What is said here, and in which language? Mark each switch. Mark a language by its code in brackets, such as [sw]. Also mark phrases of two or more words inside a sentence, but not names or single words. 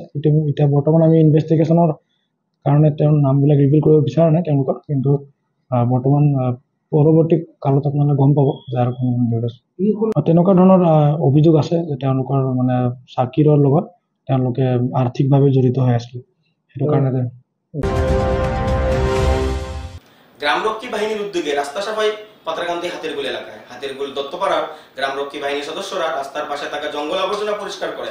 [as] এতিয়া বৰ্তমান আমি ইনভেষ্টিগেশ্যনৰ কাৰণে তেওঁৰ নামবিলাক ৰিভিল কৰিব বিচৰা নাই তেওঁলোকৰ, কিন্তু বৰ্তমান পৰৱৰ্তী কালত আপোনালোকে গম পাব যে আৰু কোন জড়িত আছে। তেনেকুৱা ধৰণৰ অভিযোগ আছে যে তেওঁলোকৰ মানে চাকিৰৰ লগত তেওঁলোকে আৰ্থিকভাৱে জড়িত হৈ আছিল, সেইটো কাৰণে। [bn] গ্রামরক্ষী বাহিনীর উদ্যোগে রাস্তা সাফাই পাতারকান্দি হাতেরগুল এলাকায়। হাতেরগুল দত্তপাড়ার গ্রামরক্ষী বাহিনীর সদস্যরা রাস্তার পাশে থাকা জঙ্গল আবর্জনা পরিষ্কার করেন।